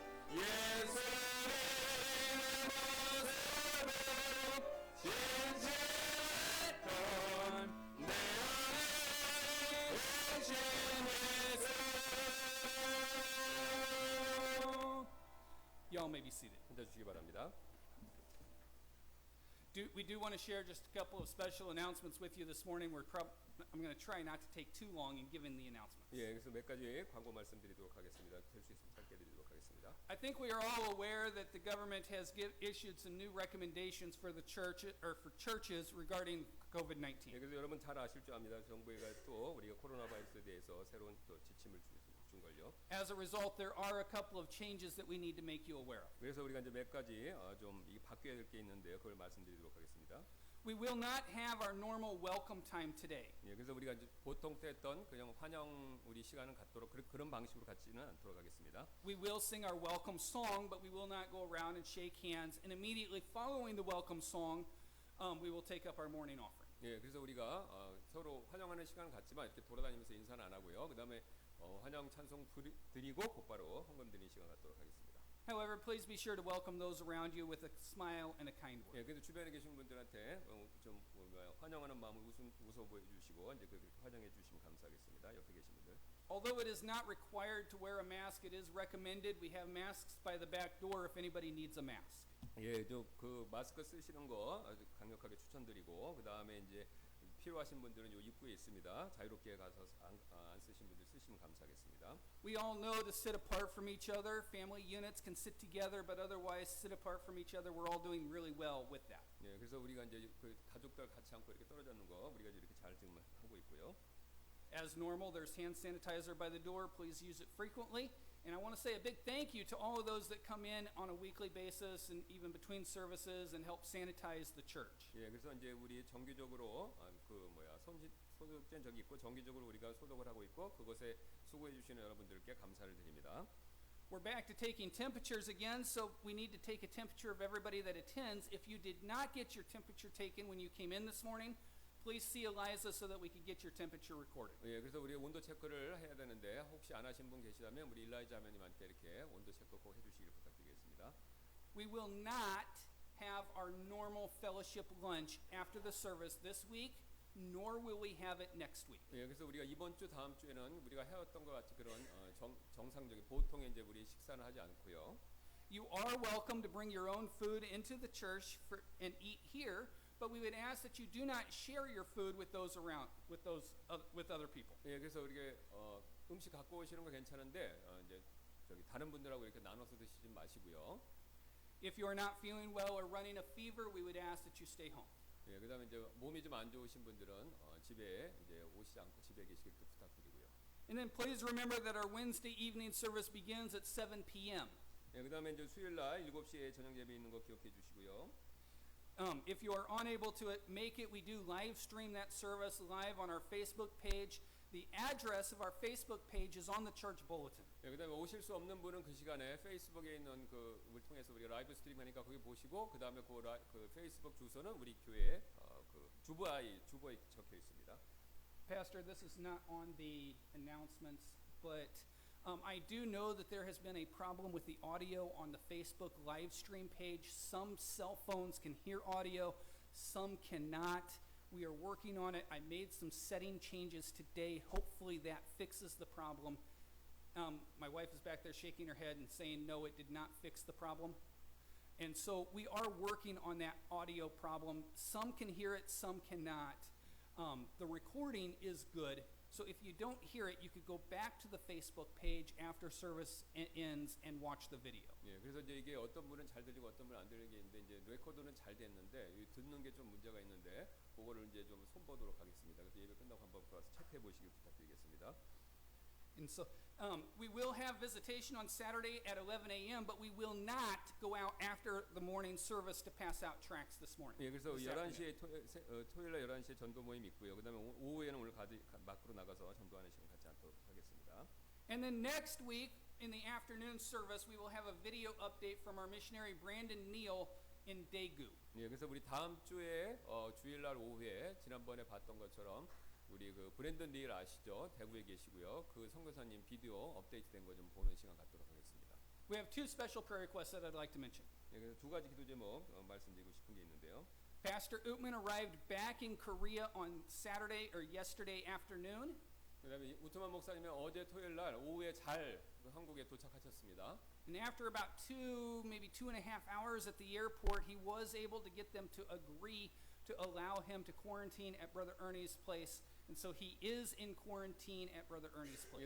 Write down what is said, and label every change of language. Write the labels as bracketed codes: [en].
[ko] 예수님의 모습은 진실했던 내 안에 계신 예수. [en] Y'all may be seated. [ko] 앉아주시기 바랍니다. [en] We do want to share just a couple of special announcements with you this morning. I'm going to try not to take too long in giving the announcements. [ko] 예, 그래서 몇 가지 광고 말씀드리도록 하겠습니다. 될 수 있으면 짧게 드리도록 하겠습니다. [en] I think we are all aware that the government has issued some new recommendations for the church or for churches regarding [ko] 예, [en] COVID-19. [ko] 그래서 여러분 잘 아실 줄 압니다. 정부가 또 우리가 코로나 바이러스에 대해서 새로운 또 지침을 준 걸요. [en] As a result, there are a couple of changes that we need to make you aware of. [ko] 그래서 우리가 이제 몇 가지 좀 바뀌어야 될 게 있는데요. 그걸 말씀드리도록 하겠습니다. [en] We will not have our normal welcome time today. [ko] 예, 그래서 우리가 이제 보통 때 했던 그냥 환영 우리 시간을 갖도록 그런 방식으로 갖지는 않도록 하겠습니다. [en] We will sing our welcome song, but we will not go around and shake hands. And immediately following the welcome song, we will take up our morning offering. [ko] 예, 그래서 우리가 서로 환영하는 시간을 갖지만 이렇게 돌아다니면서 인사는 안 하고요. 그다음에 환영 찬송 드리고 곧바로 헌금 드리는 시간 갖도록 하겠습니다. [en] However, please be sure to welcome those around you with a smile and a kind word. [ko] 예, 그래서 주변에 계신 분들한테 좀 환영하는 마음을 웃어 보여주시고 이제 그렇게 환영해 주시면 감사하겠습니다. 옆에 계신 분들. [en] Although it is not required to wear a mask, it is recommended. We have masks by the back door if anybody needs a mask. [ko] 예, 그 마스크 쓰시는 거 아주 강력하게 추천드리고 그 다음에 이제 필요하신 분들은 요 입구에 있습니다. 자유롭게 가서 안 쓰신 분들 쓰시면 감사하겠습니다. [en] We all know to sit apart from each other. Family units can sit together, but otherwise sit apart from each other. We're all doing really well with that. [ko] 예, 그래서 우리가 이제 그 가족들 같이 않고 이렇게 떨어져 있는 거 우리가 이렇게 잘 지금 하고 있고요. [en] As normal, there's hand sanitizer by the door. Please use it frequently. And I want to say a big thank you to all of those that come in on a weekly basis and even between services and help sanitize the church. [ko] 예, 그래서 이제 우리 정기적으로 소독된 적이 있고 정기적으로 우리가 소독을 하고 있고 그것에 수고해 주시는 여러분들께 감사를 드립니다. [en] We're back to taking temperatures again, so we need to take a temperature of everybody that attends. If you did not get your temperature taken when you came in this morning, please see Eliza so that we can get your temperature recorded. [ko] 예, 그래서 우리 온도 체크를 해야 되는데 혹시 안 하신 분 계시다면 우리 일라이자 하면님한테 이렇게 온도 체크 꼭 해주시길 부탁드리겠습니다. [en] We will not have our normal fellowship lunch after the service this week, nor will we have it next week. [ko] 예, 그래서 우리가 이번 주 다음 주에는 우리가 해왔던 것 같이 그런 정상적인 보통의 이제 우리 식사는 하지 않고요. [en] You are welcome to bring your own food into the church and eat here. But we would ask that you do not share your food with those around, with other people. [ko] 예, 그래서 우리가 음식 갖고 오시는 거 괜찮은데 이제 다른 분들하고 이렇게 나눠서 드시지 마시고요. [en] If you are not feeling well or running a fever, we would ask that you stay home. [ko] 예, 그다음에 이제 몸이 좀 안 좋으신 분들은 집에 이제 오시지 않고 집에 계시길 부탁드리고요. [en] And then please remember that our Wednesday evening service begins at 7 p.m. [ko] 예, 그다음에 이제 수요일 날 7시에 저녁 예배 있는 거 기억해 주시고요. [en] If you are unable to make it, we do live stream that service live on our Facebook page. The address of our Facebook page is on the church bulletin. [ko] 예, 그다음에 오실 수 없는 분은 그 시간에 페이스북에 있는 그를 통해서 우리가 라이브 스트림하니까 거기 보시고 그다음에 그 페이스북 주소는 우리 교회 그 주보에 적혀 있습니다. [en] Pastor, this is not on the announcements, but I do know that there has been a problem with the audio on the Facebook live stream page. Some cell phones can hear audio, some cannot. We are working on it. I made some setting changes today. Hopefully that fixes the problem. My wife is back there shaking her head and saying, no, it did not fix the problem. And so we are working on that audio problem. Some can hear it, some cannot. The recording is good. So if you don't hear it, you could go back to the Facebook page after service ends and watch the video. [ko] 예, 그래서 이제 이게 어떤 분은 잘 들리고 어떤 분은 안 들리는 게 있는데 이제 레코더는 잘 됐는데 듣는 게 좀 문제가 있는데 그거를 이제 좀 손보도록 하겠습니다. 그래서 예배 끝나고 한번 들어와서 체크해 보시길 부탁드리겠습니다. [en] And so we will have visitation on Saturday at 11 a.m., but we will not go out after the morning service to pass out tracts this morning. [ko] 예, 그래서 [en] this [ko] 11시에 토요일 날 11시에 전도 모임 있고요. 그다음에 오후에는 오늘 밖으로 나가서 전도하는 시간 갖지 않도록 하겠습니다. [en] And then next week in the afternoon service, we will have a video update from our missionary Brandon Neal in Daegu. [ko] 예, 그래서 우리 다음 주에 주일날 오후에 지난번에 봤던 것처럼 우리 그 브랜든 릴 아시죠? 대구에 계시고요. 그 선교사님 비디오 업데이트된 거 좀 보는 시간 갖도록 하겠습니다. [en] We have two special prayer requests that I'd like to mention. [ko] 예, 그래서 두 가지 기도 제목 말씀드리고 싶은 게 있는데요. [en] Pastor Utman arrived back in Korea on Saturday or yesterday afternoon. [ko] 그다음에 우트만 목사님은 어제 토요일 날 오후에 잘 한국에 도착하셨습니다. [en] And after about maybe 2.5 hours at the airport, he was able to get them to agree to allow him to quarantine at Brother Ernie's place. And so he is in quarantine at Brother Ernie's place.